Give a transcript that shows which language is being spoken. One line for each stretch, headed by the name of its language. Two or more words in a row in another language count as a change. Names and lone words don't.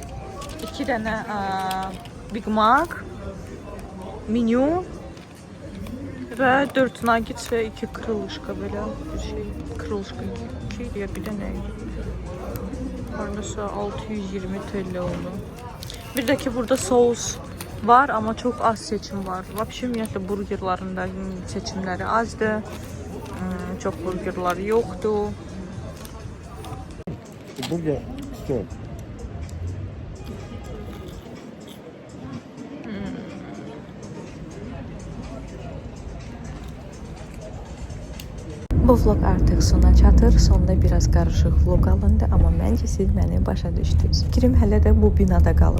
Azerbaijani: 2 dənə Big Mac, menü və 4 nuggets və 2 krılışka belə bir şey. Krılışka 2 idi ya, bir də nə idi? Haradasa 620 TL oldu. Bir də ki burada sos var, amma çox az seçim var. Vəbşi ümumiyyətlə burgerlarında seçimləri azdır.
Turkish: Çok burgerlar yoktu. Burger istiyorum.
Azerbaijani: Bu vlog artıq sona çatır. Sonda biraz qarışıq vlog alındı, amma məncə siz məni başa düşdünüz. Fikrim hələ də bu binada qalıb.